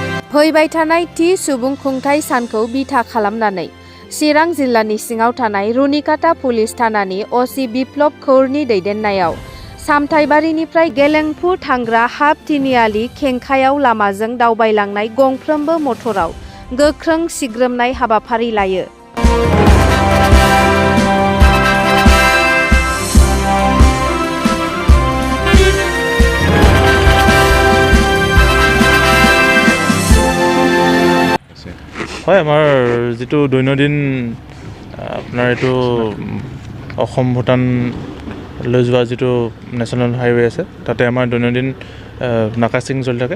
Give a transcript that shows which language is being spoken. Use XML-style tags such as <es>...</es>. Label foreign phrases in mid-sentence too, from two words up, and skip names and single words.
<brx>फैबाय थानाय थि सुबुं खुंथाय सानखौ बिथा खालामनानै चिरां जिल्लानि सिङाव थानाय रुनिकाटा पुलिस थानानि अ.सि. बिप्लब कौरनि दैदेननायाव सामथाइबारिनिफ्राय गेलेंफु थांग्रा हाफ तिनिआलि खेंखायाव लामाजों दावबायलांनाय गंफ्रोमबो मटराव गोख्रों सिग्रोमनाय हाबाफारि लायो।</brx> <as>হয়, আমাৰ যেটো দৈনন্দিন আপোনাৰ এটো অসম ভূটান লৈ যোৱা যেটো</as> <en>national highway</en> <as>আছে তাতে আমাৰ দৈনন্দিন নাকাচিং চলি থাকে।</as>